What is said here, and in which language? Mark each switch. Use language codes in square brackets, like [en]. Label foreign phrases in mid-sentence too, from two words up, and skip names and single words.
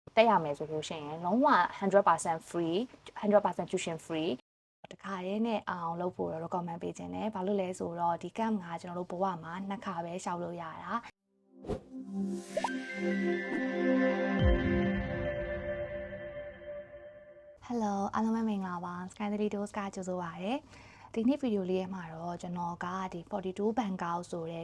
[my] တက်ရမယ်ဆိုလို့ရှိရင်လုံးဝ [en] 100% free 100% tuition free [my] တခါရဲနဲ့အောင်လုပ်ဖို့တော့ recommend ပေးခြင်းတယ်ဘာလို့လဲဆိုတော့ဒီ camp ကကျွန်တော်တို့ဘဝမှာ2ခါပဲရှောက်လို့ရတာ Hello အားလုံးပဲမင်္ဂလာပါ Sky 3 Dose ကကြိုဆိုပါရစေဒီနေ့ဗီဒီယိုလေးရဲ့မှာတော့ကျွန်တော်ကဒီ42 Bangkok ဆိုတဲ့